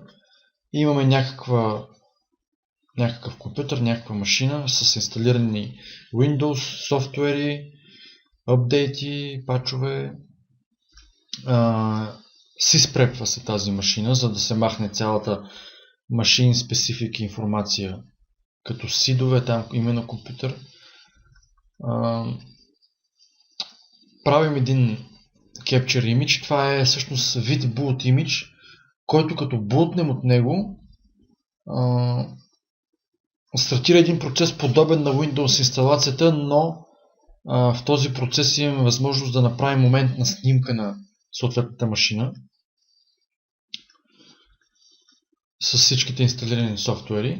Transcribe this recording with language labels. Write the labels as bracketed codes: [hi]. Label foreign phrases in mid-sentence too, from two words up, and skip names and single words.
[bg] Имаме някакъв компютър, някаква машина с инсталирани Windows, софтуери, апдейти, пачове. Syspretва се тази машина, за да се махне цялата [en] machine specific [bg] информация, като сидове, там именно компютър. Правим един Capture Image. Това е всъщност вид [en] boot image, [bg] който като бутнем от него стартира един процес подобен на Windows инсталацията, но в този процес имаме възможност да направим моментна снимка на съответната машина с всичките инсталирани софтуери.